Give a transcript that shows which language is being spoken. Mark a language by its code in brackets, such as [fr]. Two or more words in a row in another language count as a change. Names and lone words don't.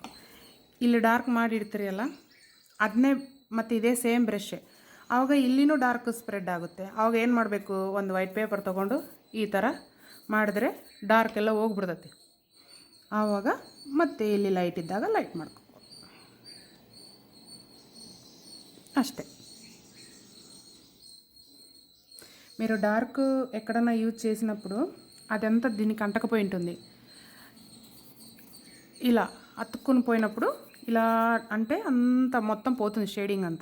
[kn] ಇಲ್ಲಿ ಡಾರ್ಕ್ ಮಾಡಿ ಇಡ್ತೀರಲ್ಲ, ಅದನ್ನೇ ಮತ್ತು ಇದೇ [en] same brush. [kn] ಆವಾಗ ಇಲ್ಲಿನೂ [en] dark spread [kn] ಆಗುತ್ತೆ. ಆವಾಗ ಏನು ಮಾಡಬೇಕು, ಒಂದು [en] white paper [kn] ತೊಗೊಂಡು ಈ ಥರ ಮಾಡಿದ್ರೆ ಡಾರ್ಕ್ ಎಲ್ಲ ಹೋಗ್ಬಿಡ್ತೈತಿ. ಆವಾಗ ಮತ್ತೆ ಇಲ್ಲಿ ಲೈಟ್ ಇದ್ದಾಗ ಲೈಟ್ ಮಾಡ್ಕೊ అಷ್ಟే. [te] మీరు డార్క్ ఎక్కడన్నా యూజ్ చేసినప్పుడు అదంతా దీనికి అంటకపోయి ఉంటుంది. ఇలా అతుక్కుని పోయినప్పుడు ఇలా అంటే అంత మొత్తం పోతుంది షేడింగ్ అంతా.